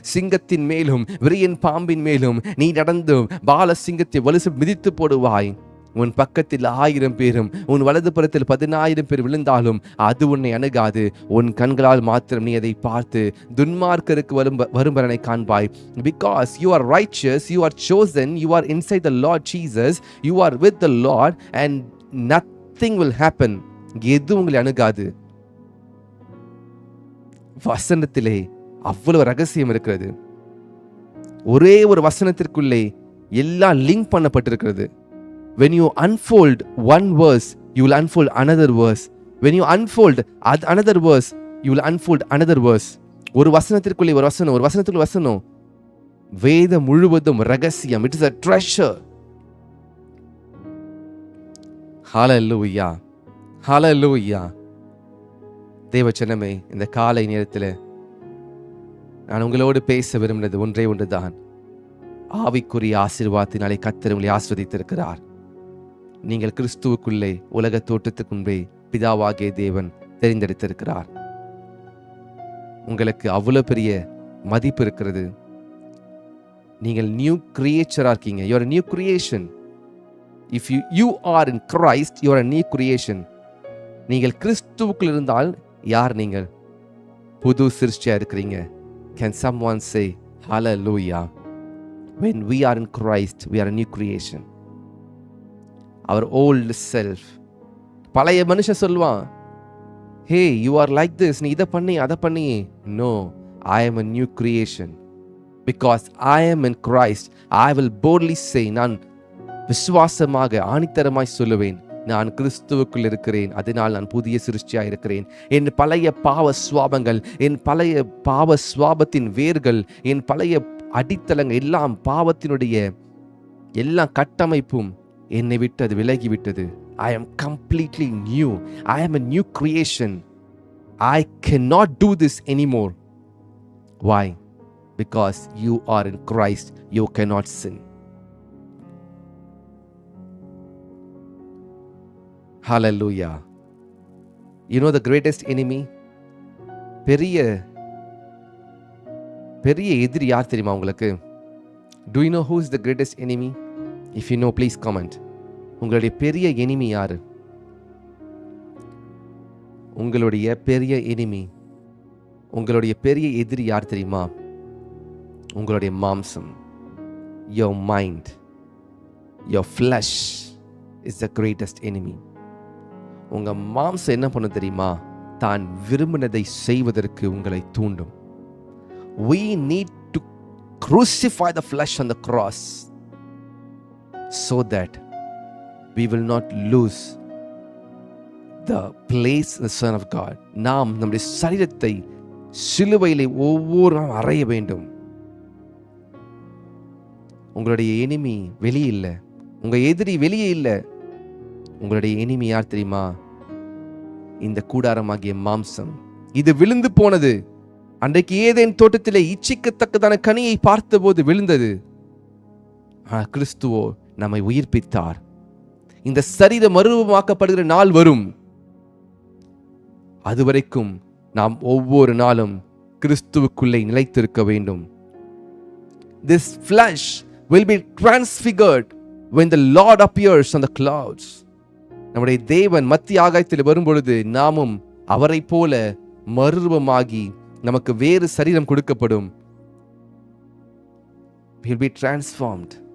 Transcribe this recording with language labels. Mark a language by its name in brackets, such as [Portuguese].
[Tamil] சிங்கத்தின் மேலும் விரியன் பாம்பின் மேலும் நீ நடந்து பால சிங்கத்தை வலுசு மிதித்து போடுவாய். உன் பக்கத்தில் 1000 பேரும் உன் வலது புறத்தில் 10,000 பேர் விழுந்தாலும் அது உன்னை அணுகாது. உன் கண்களால் மாத்திரம் நீ அதை பார்த்து துன்மார்க்கருக்கு வரும் பலனை காண்பாய். [English] Because you are righteous, you are chosen, you are inside the Lord Jesus, you are with the Lord and nothing will happen. [Tamil] எது உங்களை அணுகாது. வசனத்திலே அவ்வளவு ரகசியம் இருக்கிறது. ஒரே ஒரு வசனத்திற்குள்ளே எல்லாம் link பண்ணப்பட்டிருக்கிறது. [English] When you unfold one verse, you will unfold another verse. When you unfold another verse, you will unfold another verse. [Tamil] ஒரு வசனத்திற்குள்ளே ஒரு வசனம், ஒரு வசனத்துக்குள்ள வசனம். வேதம் முழுவதும் ரகசியம். [English] It is a treasure. Hallelujah. Hallelujah. [Tamil] தேவச்சனமே, இந்த காலை நேரத்தில் நான் உங்களோடு பேச விரும்பினது ஒன்றே ஒன்றுதான். ஆவிக்குரிய ஆசீர்வாதத்தினாலே கர்த்தர் உங்களை ஆஸ்வதித்திருக்கிறார். நீங்கள் கிறிஸ்துவுக்குள்ளே உலக தோற்றத்துக்கு முன்பே பிதாவாகிய தேவன் தெரிந்தெடுத்திருக்கிறார். உங்களுக்கு அவ்வளவு பெரிய மதிப்பு இருக்கிறது. நீங்கள் நியூ கிரியேச்சரா இருக்கீங்க. [English] You are a new creation. If you are in Christ, you are a new creation. [Tamil] நீங்கள் கிறிஸ்துவுக்குள் இருந்தால் யார் நீங்கள்? புது சிருஷ்டியா இருக்கிறீங்க. [English] Can someone say hallelujah? When we are in Christ, we are a new creation. Our old self. [Tamil] பழைய மனுஷன் சொல்வான், [English] hey, you are like this, [Tamil] நீ இதை பண்ணி அதை பண்ணி. [English] No, I am a new creation. Because I am in Christ, I will boldly say, [Tamil] நான் விசுவாசமாக ஆணித்தரமாய் சொல்லுவேன், நான் கிறிஸ்துவுக்குள் இருக்கிறேன், அதனால் நான் புதிய சிருஷ்டியாக இருக்கிறேன். என் பழைய பாவ சுவாபங்கள், என் பழைய பாவ சுவாபத்தின் வேர்கள், என் பழைய அடித்தளங்கள் எல்லாம், பாவத்தினுடைய எல்லா கட்டமைப்பும் என்னை விட்டு அது விலகிவிட்டது. [English] I am completely new. I am a new creation. I cannot do this anymore. Why? Because you are in Christ, you cannot sin. Hallelujah. You know the greatest enemy? [Tamil] பெரிய எதிரி யார் தெரியுமா உங்களுக்கு? [English] Do you know who is the greatest enemy? If you know, please comment. [Tamil] உங்களுடைய பெரிய enemy யாரு? உங்களுடைய பெரிய எனிமி, உங்களுடைய பெரிய எதிரி யார் தெரியுமா? உங்களுடைய மாம்சம். [English] Your mind, your flesh is the greatest enemy. [Tamil] உங்க மாம்சம் என்ன பண்ண தெரியுமா? தான் விரும்பினதை செய்வதற்கு உங்களை தூண்டும். [English] We need to crucify the flesh on the cross so that we will not lose the place in the Son of God. [Tamil] நாம் நம்முடைய சரீரத்தை சிலுவையிலே ஒவ்வொரு நாளும் அறைய வேண்டும். உங்களுடைய எனிமி வெளியே இல்லை, உங்க எதிரி வெளியே இல்லை. உங்களுடைய எனிமி யார் தெரியுமா? இந்த கூடாரமாகிய மாம்சம். இது விழுந்து போனது. அன்றைக்கு ஏதேன் தோட்டத்திலே இச்சிக்கத்தக்கதான கனியை பார்த்தபோது விழுந்தது. கிறிஸ்துவோ நம்மை உயிர்ப்பித்தார். இந்த சரீரம் மறுரூபமாக்கப்படுகிற நாள் வரும். அதுவரைக்கும் நாம் ஒவ்வொரு நாளும் கிறிஸ்துவுக்குள்ளே நிலைத்திருக்க வேண்டும். [English] This flesh will be transfigured when the Lord appears on the clouds. [Tamil] நம்முடைய தேவன் மத்திய ஆகாயத்தில் வரும்பொழுது நாமும் அவரை போல மறுரூபமாகி நமக்கு வேறு சரீரம் கொடுக்கப்படும். [English] We will be transformed.